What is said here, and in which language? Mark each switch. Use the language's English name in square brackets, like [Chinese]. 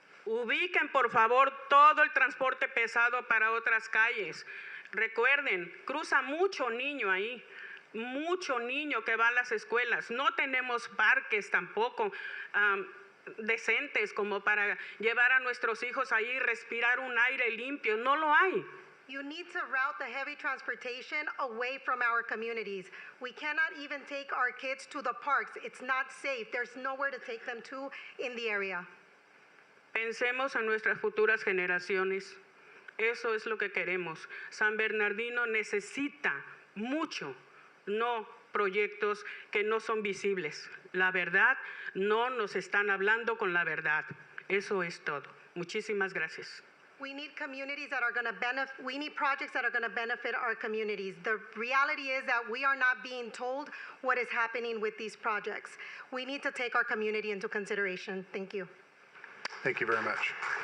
[Spanish] Ubiquen, por favor, todo el transporte pesado para otras calles. Recuerden, cruza mucho niño ahí, mucho niño que va a las escuelas. No tenemos parques tampoco decentes como para llevar a nuestros hijos ahí y respirar un aire limpio. No lo hay. [English] You need to route the heavy transportation away from our communities. We cannot even take our kids to the parks. It's not safe. There's nowhere to take them to in the area. [Spanish] Pensemos en nuestras futuras generaciones. Eso es lo que queremos. San Bernardino necesita mucho, no proyectos que no son visibles. La verdad, no nos están hablando con la verdad. Eso es todo. Muchísimas gracias. [English] We need communities that are going to benefit. We need projects that are going to benefit our communities. The reality is that we are not being told what is happening with these projects. We need to take our community into consideration. Thank you. Thank you very much.